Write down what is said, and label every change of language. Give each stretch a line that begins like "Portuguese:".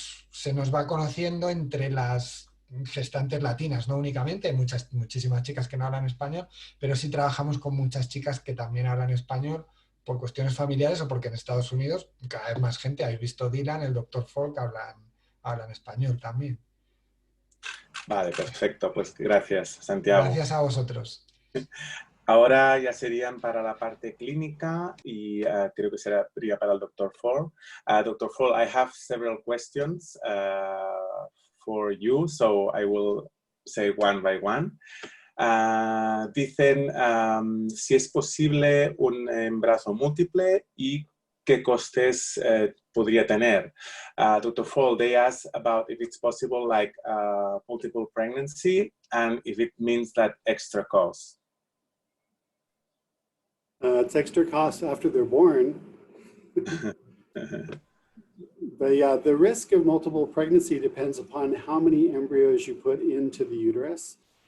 Spanish: se nos va conociendo entre las gestantes latinas, no únicamente, hay muchísimas chicas que no hablan español, pero sí trabajamos con muchas chicas que también hablan español por cuestiones familiares o porque en Estados Unidos cada vez más gente, habéis visto Dylan, el doctor Foulk, hablan español también. Vale, perfecto. Pues gracias, Santiago. Gracias a vosotros. Ahora ya serían para la parte clínica y creo que sería para el Dr. Foulk. Dr.
English: Foulk, I have several questions for you, so I will say one by one.
Spanish: Dicen si es posible un embarazo múltiple y qué costes podría tener.
English: Dr. Foulk, they ask about if it's possible like multiple pregnancy and if it means that extra cost. It's extra cost after they're born. But yeah, the risk of multiple pregnancy depends upon how many embryos you put into the uterus.